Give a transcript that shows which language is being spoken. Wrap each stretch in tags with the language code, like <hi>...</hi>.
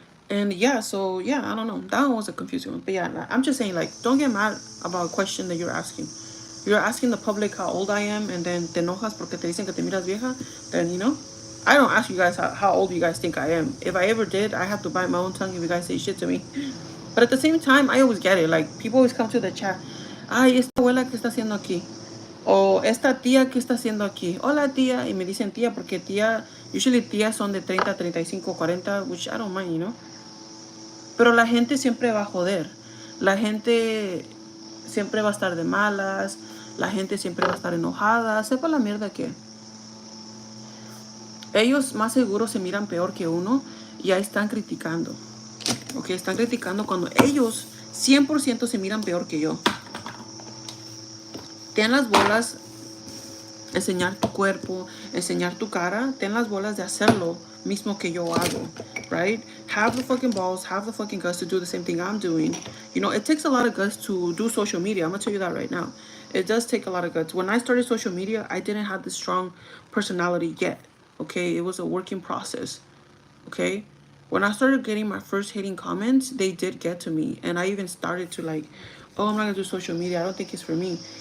<en>And yeah, so yeah, I don't know. That one was a confusing one. But yeah, I'm just saying like don't get mad about a question that you're asking. You're asking the public how old I am and then</en> <es>te enojas porque te dicen que te miras vieja,</es> <en>then you know, I don't ask you guys how old you guys think I am. If I ever did, I have to bite my own tongue if you guys say shit to me. But at the same time, I always get it. Like, people always come to the chat.</en> <es>Ay, esta abuela, ¿qué está haciendo aquí? O esta tía, ¿qué está haciendo aquí? Hola, tía. Y me dicen tía porque tía,</es> <en>usually</en> <es>tías son de 30, 35, 40,</es> <en>which I don't mind, you know.</en> <es>Pero la gente siempre va a joder. La gente siempre va a estar de malas. La gente siempre va a estar enojada. Sepa la mierda que. Ellos más seguro se miran peor que uno y ahí están criticando. Ok, están criticando cuando ellos 100% se miran peor que yo. Ten las bolas, enseñar tu cuerpo, enseñar tu cara. Ten las bolas de hacerlo mismo que yo hago, right?</es> <en>Have the fucking balls, have the fucking guts to do the same thing I'm doing. You know, it takes a lot of guts to do social media. I'm gonna tell you that right now. It does take a lot of guts. When I started social media, I didn't have this strong personality yet. Okay, it was a working process. Okay, when I started getting my first hating comments, they did get to me, and I even started to like, oh, I'm not gonna do social media. I don't think it's for me.</en>